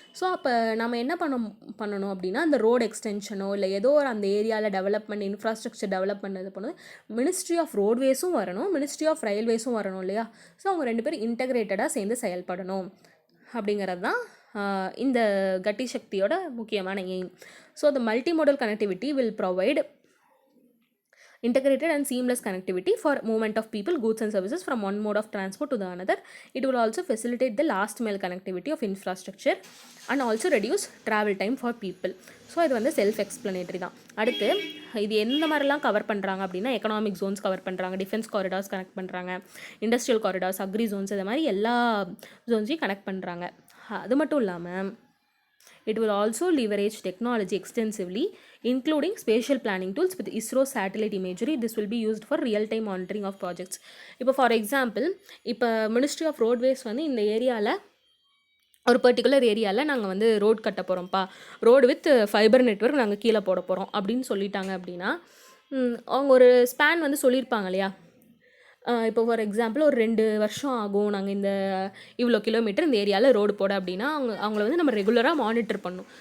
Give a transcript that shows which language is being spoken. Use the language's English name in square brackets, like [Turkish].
[Tamil] So அப்போ நம்ம என்ன பண்ணணும் அப்படின்னா, அந்த ரோடு எக்ஸ்டென்ஷனோ இல்லை ஏதோ ஒரு அந்த ஏரியாவில் டெவலப்மெண்ட் இன்ஃப்ராஸ்ட்ரக்சர் டெவலப் பண்ணது பண்ணுது மினிஸ்ட்ரி ஆஃப் ரோட்வேஸும் வரணும், மினிஸ்ட்ரி ஆஃப் ரயில்வேஸும் வரணும் இல்லையா. ஸோ அவங்க 2 பேரும் இன்டகிரேட்டடாக சேர்ந்து செயல்படணும் அப்படிங்கிறது தான் இந்த கட்டி சக்தியோட முக்கியமான aim. [English] So the multimodal connectivity will provide integrated and seamless connectivity for movement of people, goods and services from one mode of transport to the another. It will also facilitate the last mile connectivity of infrastructure and also reduce travel time for people. [Tamil] So இது வந்து self எக்ஸ்ப்ளனேட்டரி தான். அடுத்து இது எந்த மாதிரிலாம் cover பண்ணுறாங்க அப்படின்னா, economic Jones cover பண்ணுறாங்க, டிஃபென்ஸ் காரிடார்ஸ் கனெக்ட் பண்ணுறாங்க, இண்டஸ்ட்ரியல் காரிடார்ஸ், அக்ரி ஜோன்ஸ், இது மாதிரி எல்லா ஜோன்ஸையும் கனெக்ட் பண்ணுறாங்க. அது மட்டும் இல்லாமல் [English] it will also leverage technology extensively including spatial planning tools with ISRO satellite imagery. This will be used for real time monitoring of projects. [Tamil] இப்போ for example இப்போ ministry of roadways வந்து இந்த ஏரியாவில் ஒரு பர்டிகுலர் ஏரியாவில் நாங்கள் வந்து ரோட் கட்ட போகிறோம்ப்பா, ரோடு வித் ஃபைபர் நெட்வொர்க் நாங்கள் கீழே போட போகிறோம் அப்படின்னு சொல்லிட்டாங்க அப்படின்னா, அவங்க ஒரு ஸ்பேன் வந்து சொல்லியிருப்பாங்க இல்லையா, இப்போ ஃபார் எக்ஸாம்பிள் ஒரு 2 வருஷம் ஆகும் நாங்கள் இந்த இவ்வளோ கிலோமீட்டர் இந்த ஏரியாவில் ரோடு போட அப்படின்னா அவங்கள வந்து நம்ம ரெகுலராக மானிட்டர் பண்ணணும்.